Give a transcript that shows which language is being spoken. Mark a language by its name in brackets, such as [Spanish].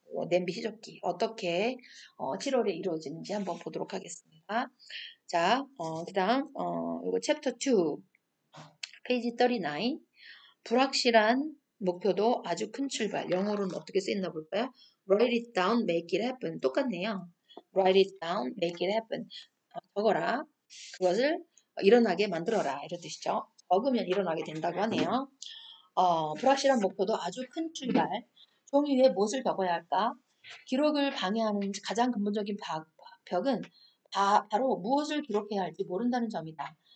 [Korean] 냄비 휘젓기 어떻게 7월에 이루어지는지 한번 보도록 하겠습니다. 자, 그 다음 이거 챕터 2 페이지 39 불확실한 목표도 아주 큰 출발. 영어로는 어떻게 쓰였나 볼까요? [English] Write it down, make it happen. [Korean] 똑같네요. [English] Write it down, make it happen. [Korean] 적어라. 그것을 일어나게 만들어라. 이런 뜻이죠. 적으면 일어나게 된다고 하네요. 불확실한 목표도 아주 큰 출발. 종이 위에 무엇을 적어야 할까? 기록을 방해하는 가장 근본적인 벽은 바로 무엇을 기록해야 할지 모른다는 점이다.